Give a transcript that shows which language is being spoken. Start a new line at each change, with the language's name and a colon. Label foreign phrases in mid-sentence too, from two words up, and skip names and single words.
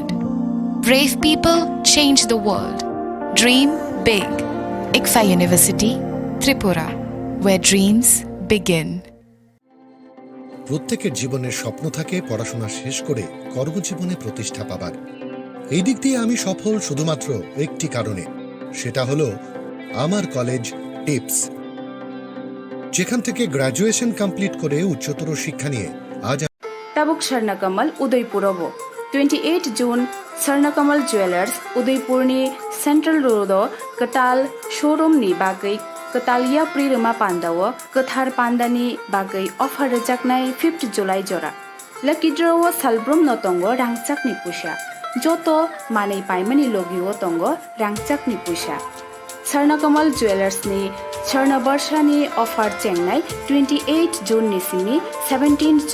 English: Brave people change the world. Dream big. ICFA University, Tripura, where dreams begin.
Bangla: প্রত্যেকের জীবনের স্বপ্ন থাকে পড়াশোনা শেষ করে কর্মজীবনে প্রতিষ্ঠা পাবার। এই দিক দিয়ে আমি সফল শুধুমাত্র একটি কারণে, সেটা হলো আমার কলেজ টিপস, যেখান থেকে গ্র্যাজুয়েশন কমপ্লিট করে উচ্চতর শিক্ষা নিয়ে আজ
Kok Borok: তাবুক স্বর্ণকমল উদয়পুরব 28 জুন স্বর্ণকমল জুয়েলার্স উদয়পুরনি सेन्ट्रल रोड कताल शोरूम नि बागै कतालिया प्रिरमा पान्दाव कथार पान्दानि बागै अफर रजाकनाय 5 जुलाई जरा
English: lucky draw
Kok Borok: सालब्रम नतंगो रांगचाकनि पुषा जतो मानै पाइमानि लगियो तंगो रांगचाकनि पुषा स्वर्णकमल ज्वेलर्स नि स्वर्ण वर्षानि अफर चेंगनाय 28 जून निसिनि 17